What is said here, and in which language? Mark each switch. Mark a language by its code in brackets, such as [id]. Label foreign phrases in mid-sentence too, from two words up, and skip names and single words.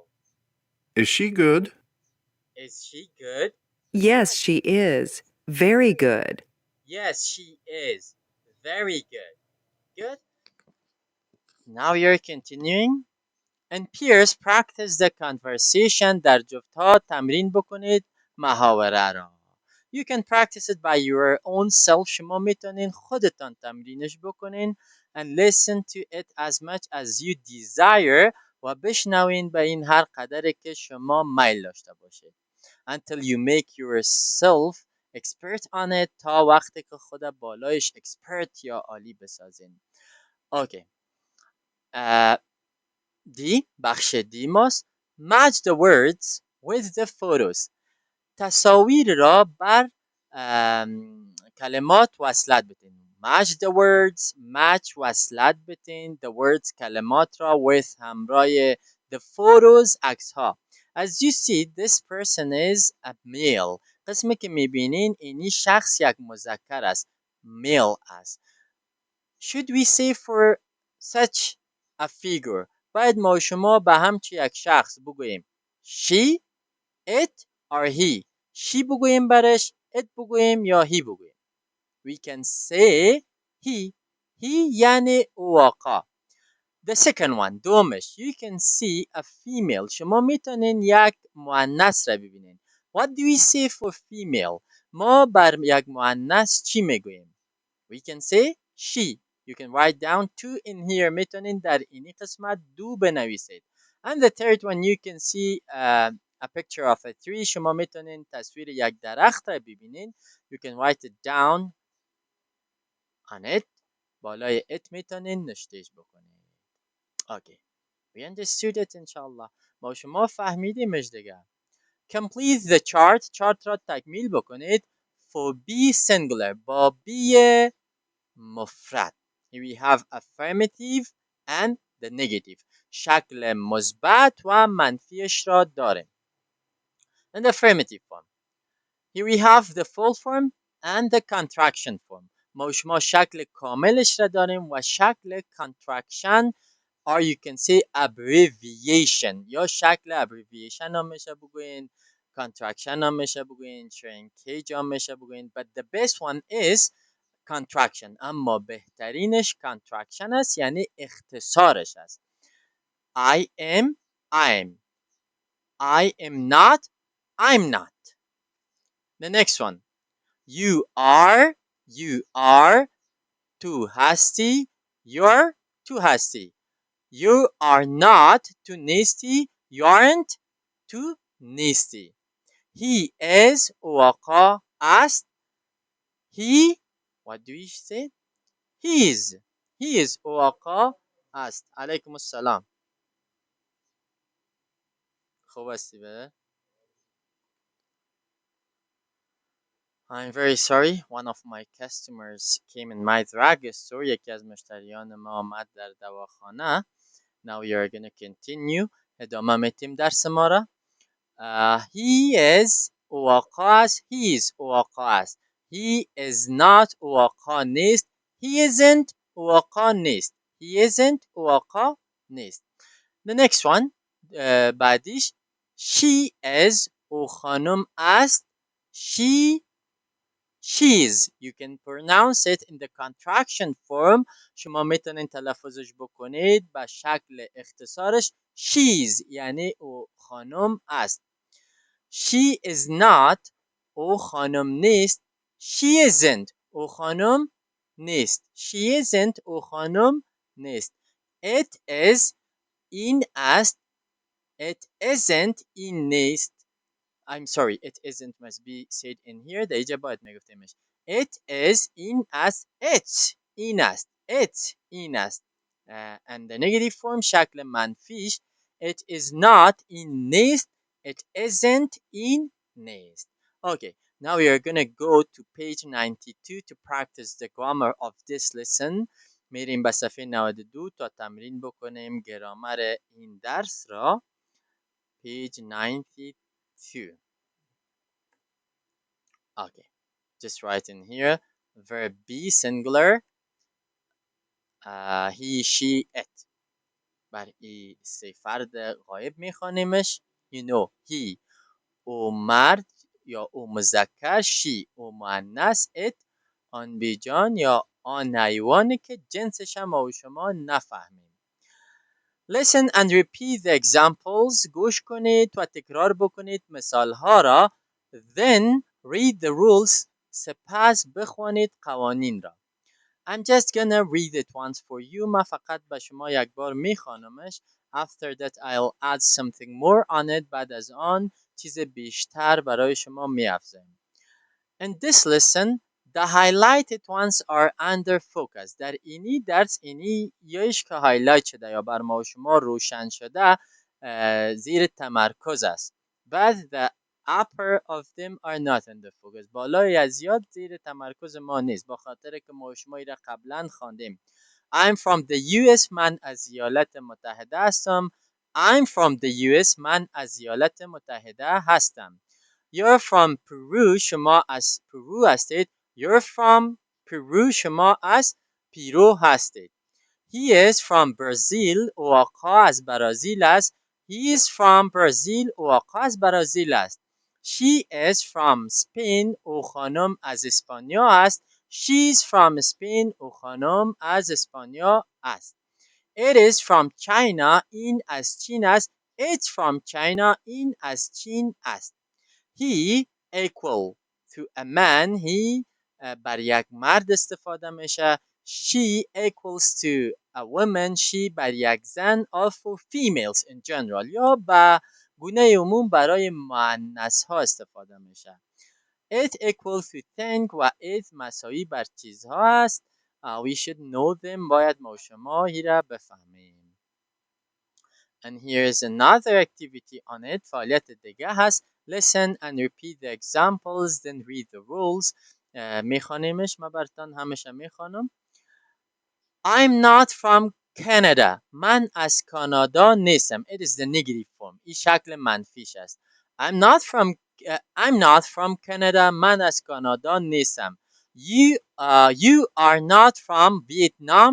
[en] Is she good? Is she good? Yes, she is. Very good. Yes, she is. Very good. Good. Now you're continuing. And peers practice the conversation [fa] در جفت‌ها تمرین بکنید محاوره را. [en] You can practice it by your own self. [fa] شما میتونین خودتان تمرینش بکنین [en] and listen to it as much as you desire [fa] و بشنوین به این هر قدری که شما میل داشته باشید. [en] Until you make yourself expert on it [fa] تا وقتی که خود بالایش expert یا عالی بسازین. اوکی. دی بخش دی ماست. [en] match the words with the photos. [fa] تصاویر را بر کلمات وصلت بدین. [en] match the words match [fa] وصلت بدین [en] the words [fa] کلمات را [en] with همراه the photos [fa] عکس ها. [en] as you see this person is a male. [fa] قسمی که میبینین اینی شخص یک مذکر است male است. [en] should we say for such a figure [fa] باید ما و شما به همچی یک شخص بگوییم [en] she, it or he. [fa] she بگوییم برش it بگوییم یا he بگوییم. [en] we can say he. he یعنی او آقا. the second one دومش you can see a female. [fa] شما میتونین یک مؤنث را ببینین. [en] what do we say for female؟ [fa] ما بر یک مؤنث چی میگوییم؟ [en] we can say she. You can write down two in here. [fa] میتونین در اینی قسمت دو بنویسید. [en] And the third one you can see a picture of a tree. [fa] شما میتونین تصویر یک درخت را ببینین. [en] You can write it down on it. [fa] بالای it میتونین نشتهش بکنین. [en] Okay. We understood it inshallah. [fa] ما شما فهمیدیمش دیگه. [en] Complete the chart. [fa] chart را تکمیل بکنید. [en] For B singular. [fa] با B مفرد. [en] Here we have affirmative and the negative. [fa] شکل مثبت و منفیش را داریم. [en] And the affirmative form. Here we have the full form and the contraction form. [fa] ما و شما شکل کاملش را داریم و شکل [en] contraction or you can say abbreviation [fa] یا شکل abbreviation هم میشه بگوین contraction هم میشه بگوین shrinkage هم میشه بگوین [en] but the best one is contraction. [fa] اما بهترینش contraction است یعنی اختصارش است. [en] I am I'm. I am not I'm not. The next one. You are too hasty you're too hasty. You are not too nasty you aren't too nasty. He is [fa] او آقا است. [en] He what do you say؟ he is [fa] او آقا است. علیکم السلام. خوب هستی به؟ [en] I'm very sorry. One of my customers came in my drugstore. [fa] یکی از مشتریان ما آمد در دواخانه. [en] Now we are gonna continue. [fa] ادامه میتیم درس ما را. [en] He is [fa] او آقا است. [en] He is [fa] او آقا است. [en] He is not [fa] او آقا نیست. [en] He isn't [fa] او آقا نیست. [en] He isn't [fa] او آقا نیست. [en] The next one بعدیش she is [fa] او خانم است. [en] She's. You can pronounce it in the contraction form. [fa] شما میتونین تلفظش بکنید به شکل اختصارش she's یعنی او خانم است. [en] She is not [fa] او خانم نیست. [en] She isn't [fa] او خانم نیست. [en] She isn't [fa] او خانم نیست. [en] It is [fa] این است. [en] It isn't [fa] این نیست. [en] I'm sorry, it isn't must be said in here. [fa] در اینجا باید میگفتیمش. [en] It is [fa] این است. It's این است. It's این است. [en] and the negative form [fa] شکل منفیش [en] it is not in nest, it isn't in nest. Okay, now we are gonna go to page 92 to practice the grammar of this lesson. [fa] میریم به صفحه 92 تا تمرین بکنیم گرامر این درس را. [en] Page 92. Okay, just write in here verb be singular, he she it. [fa] بر ای سه فرد غایب میخوانیمش. [en] you know he [fa] او مرد یا او مذکر، she او مؤنث، it آن بیجان یا آن حیوانی که جنسش هم ما و شما نفهمیم. [en] Listen and repeat the examples. [fa] گوش کنید و تکرار بکنید مثال ها را. [en] Then read the rules. [fa] سپس بخوانید قوانین را. [en] I'm just gonna read it once for you. [fa] من فقط به شما یک بار میخوانمش. [en] After that I'll add something more on it. [fa] بعد از آن چیز بیشتر برای شما میافزایم. [en] In this lesson, the highlighted ones are under focus. [fa] در اینی درس اینی یایش که هایلایت شده یا بر ما و شما روشن شده زیر تمرکز است. [en] But the upper of them are not under focus. [fa] بالای از یاد زیر تمرکز ما نیست. با خاطر که ما و شما را قبلا خواندیم. [en] I'm from the US. [fa] من از ایالات متحده هستم. [en] I'm from the US. [fa] من از ایالات متحده هستم. [en] You're from Peru. [fa] شما از پرو هستید. [en] You're from Peru. [fa] شما از پیرو هستید. [en] He is from Brazil. [fa] او آقا از برازیل است. [en] He is from Brazil. [fa] او آقا از برازیل است. [en] She is from Spain. [fa] او خانم از اسپانیا است. [en] She is from Spain. [fa] او خانم از اسپانیا است. [en] It is from China. [fa] این از چین است. [en] It's from China. [fa] این از چین است. [en] He equal to a man. [fa] he بر یک مرد استفاده میشه. [en] She equals to a woman. she بر یک زن. or for females in general [fa] یا به گونه عموم برای مؤنث ها استفاده میشه. [en] It equals to thing [fa] و it مساوی بر چیزها است. [en] We should know them. [fa] باید ما و شما را بفهمیم. [en] And here's another activity on it. [fa] فعالیت دیگه هست. [en] Listen and repeat the examples. Then read the rules. [fa] میخوانیمش. من براتون همیشه میخوانم. [en] I'm not from Canada. [fa] من از کانادا نیستم. [en] It is the negative form. [fa] این شکل منفیش است. [en] I'm not from Canada. [fa] من از کانادا نیستم. [en] You are not from Vietnam.